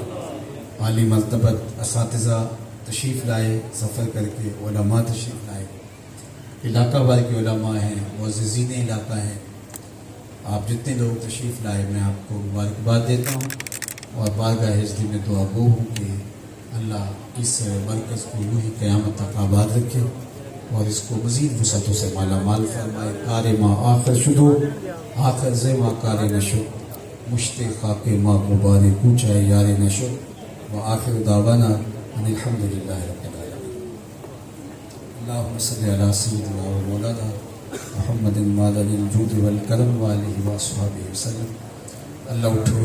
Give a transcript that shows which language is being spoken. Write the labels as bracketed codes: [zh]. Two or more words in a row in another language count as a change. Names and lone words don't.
[ur] عالی مرتبت اساتذہ تشریف لائے، سفر کر کے علماء تشریف لائے، علاقہ بھر کے علماء ہیں، معززین علاقہ ہیں. آپ جتنے لوگ تشریف لائے میں آپ کو مبارکباد دیتا ہوں اور بارگاہ حضرت میں دعا گو ہوں کہ اللہ اس مرکز کو یوں ہی قیامت تک آباد رکھے اور اس کو مزید وسعتوں سے مالا مال فرمائے. [fa] کار ما آخر شدو آخر زیما کار نشو مشت خاک ما غبار کوچائے یار نشو [ar] و آخر دعوانا ان الحمدللہ رب العالمین. اللہم صلی علی سیدنا و مولانا محمد مادن الجود والکرم و آلہ و اصحابہ وسلم. [ur] اللہ اٹھو